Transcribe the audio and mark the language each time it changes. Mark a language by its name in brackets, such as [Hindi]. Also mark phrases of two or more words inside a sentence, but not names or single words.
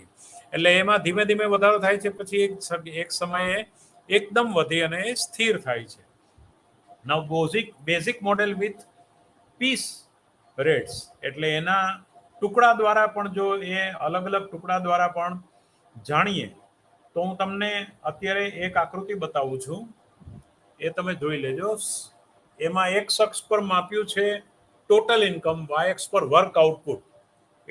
[Gujarati] એટલે એમાં ધીમે ધીમે વધારો થાય છે, પછી એક સમયે એકદમ વધી અને સ્થિર થાય છે. [English] Now basic model with piece rates, [Gujarati] એટલે એના ટુકડા દ્વારા પણ જો એ અલગ અલગ ટુકડા દ્વારા પણ જાણીએ તો હું તમને અત્યારે એક આકૃતિ બતાવું છું, એ તમે જોઈ લેજો. એમાં એક્સ અક્ષ પર માપ્યું છે [English] total income, [Gujarati] વાય અક્ષ પર [English] work output.